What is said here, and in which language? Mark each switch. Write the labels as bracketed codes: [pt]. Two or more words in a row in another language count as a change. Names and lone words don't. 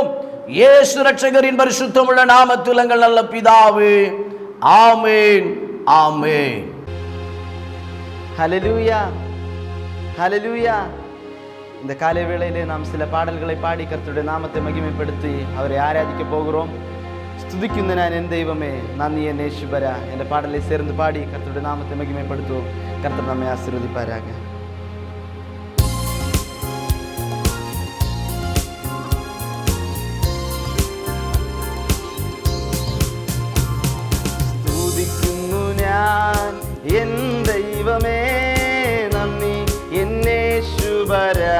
[ta] இயேசு இரட்சகரின் பரிசுத்தமுள்ள நாமத்தில் எங்கள் நல்ல பிதாவே, ஆமென், ஆமென். ஹல்லேலூயா, ஹல்லேலூயா. இந்த காலை வேளையிலே நாம் சில பாடல்களை பாடி கர்த்தருடைய நாமத்தை மகிமைப்படுத்தி அவரை ஆராதிக்க போகிறோம். ஸ்துதிക്കുന്ന ഞാൻ എൻ ദൈവമേ നന്ദി എന്നെ യേശുവര എன்ற பாடலை சேர்ந்து பாடி கர்த்தருடைய நாமத்தை மகிமைப்படுத்துவோம். கர்த்தர் நம்மை ஆசீர்வதிப்பாராக. [ml] സ്തുതിക്കുന്നു ഞാൻ എൻ ദൈവമേ നന്ദി എന്നെ യേശുവര.